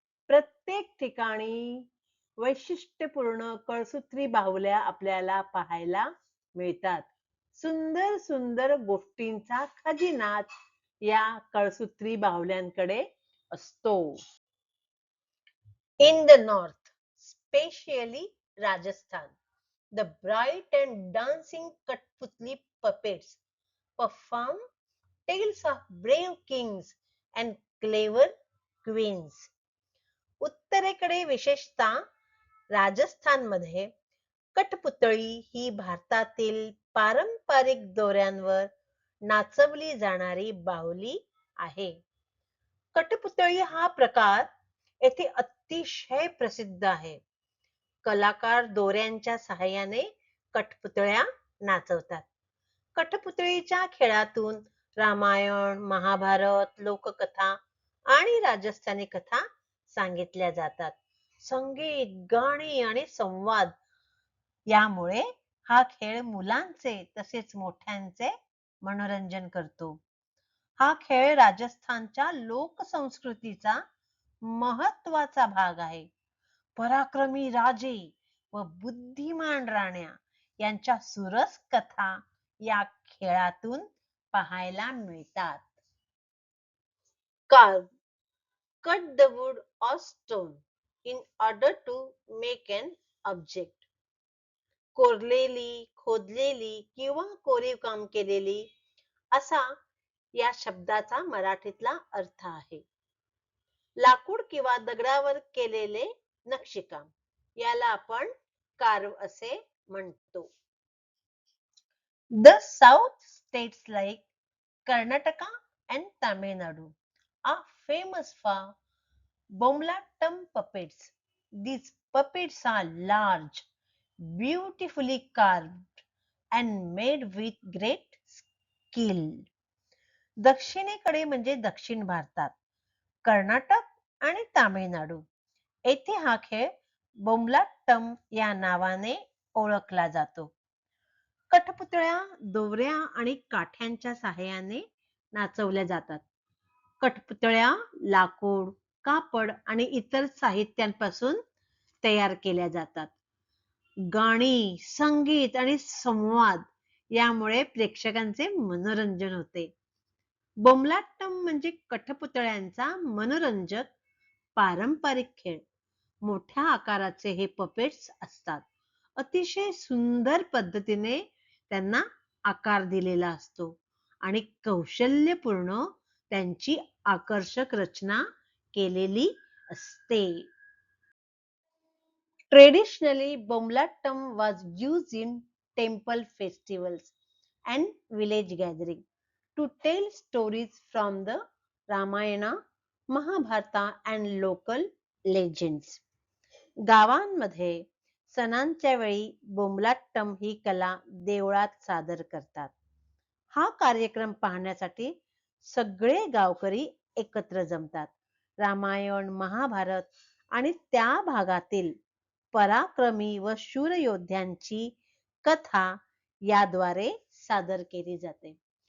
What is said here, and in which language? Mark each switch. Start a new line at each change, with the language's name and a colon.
Marathi: प्रत्येक ठिकाणी वैशिष्ट्यपूर्ण कळसूत्री बाहुल्या आपल्याला पाहायला मिळतात. सुंदर सुंदर गोष्टींचा खजिनाच या कळसूत्री बाहुल्यांकडे असतो.
English: In the north, especially Rajasthan, the bright and dancing Kathputli puppets perform tales of brave kings and clever queens.
Marathi: उत्तरेकडे विशेषतः राजस्थानमध्ये कठपुतळी ही भारतातील पारंपरिक दोऱ्यांवर नाचवली जाणारी बाहुली आहे. कठपुतळी हा प्रकार येथे अतिशय प्रसिद्ध आहे. कलाकार दोऱ्यांच्या सहाय्याने कठपुतळ्या नाचवतात. कठपुतळीच्या खेळातून रामायण, महाभारत, लोककथा आणि राजस्थानी कथा सांगितल्या जातात. संगीत, गाणी आणि संवाद यामुळे हा खेळ मुलांचे तसेच मोठ्यांचे मनोरंजन करतो. हा खेळ राजस्थानच्या लोकसंस्कृतीचा महत्वाचा भाग आहे. पराक्रमी राजे व बुद्धिमान राण्या यांच्या सुरस कथा या खेळातून पाहायला मिळतात.
English: Carve, cut the wood or stone in order to make an object.
Marathi: कोरलेली, खोदलेली किंवा कोरीव काम केलेली असा या शब्दाचा मराठीतला अर्थ आहे. लाकूड किंवा दगडावर केलेले नक्षीकाम. याला आपण कार्व असे म्हणतो.
English: The south states like Karnataka and Tamil Nadu are famous for Bomlatam puppets. These puppets are large, beautifully carved, and made with great skill.
Marathi: दक्षिणेकडे म्हणजे दक्षिण भारतात कर्नाटक आणि तामिळनाडू येथे हा खेळ बोमलाट्टम या नावाने ओळखला जातो. कठपुतळ्या दोऱ्या आणि काठ्यांच्या सहाय्याने नाचवल्या जातात. कठपुतळ्या लाकूड, कापड आणि इतर साहित्यांपासून तयार केल्या जातात. गाणी, संगीत आणि संवाद यामुळे प्रेक्षकांचे मनोरंजन होते. बोमलाट्टम म्हणजे कठपुतळ्यांचा मनोरंजक पारंपरिक खेळ. मोठ्या आकाराचे हे पपेट्स असतात. अतिशय सुंदर पद्धतीने त्यांना आकार दिलेला असतो आणि कौशल्यपूर्ण त्यांची आकर्षक रचना केलेली असते.
English: Traditionally, Bomlattam was used in temple festivals and village gatherings to tell stories from the Ramayana, Mahabharata and local legends.
Marathi: गावांमध्ये सणांच्या वेळी बोमलाट्टम ही कला देवळात सादर करतात. हा कार्यक्रम पाहण्यासाठी सगळे गावकरी एकत्र जमतात. रामायण, महाभारत आणि त्या भागातील पराक्रमी व शूर योद्ध्यांची कथा याद्वारे सादर केली जाते.